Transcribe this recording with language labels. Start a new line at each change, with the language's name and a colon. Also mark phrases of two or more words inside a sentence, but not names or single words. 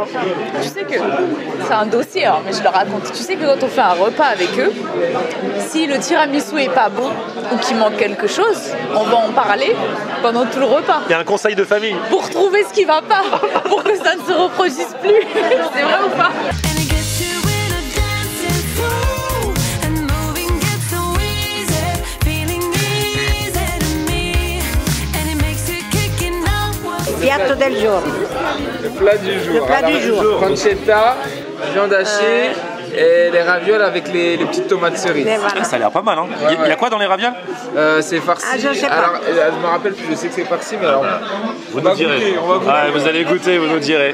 French: Tu sais que c'est un dossier, hein, mais je le raconte. Tu sais que quand on fait un repas avec eux, si le tiramisu est pas bon ou qu'il manque quelque chose, on va en parler pendant tout le repas. Il y a un conseil de famille. Pour trouver ce qui va pas, pour que ça ne se reproduise plus. C'est vrai ou pas?
Italian: Piatto del giorno.
French: Le plat du jour. Le plat du jour. Pancetta, viande hachée et les ravioles avec les petites tomates cerises. Voilà. Ça a l'air pas mal. Hein. Il y a quoi dans les ravioles? C'est farci. Ah, je sais pas. Alors, je me rappelle plus, je sais que c'est farci, mais alors. Vous nous direz. Vous allez goûter, vous nous direz.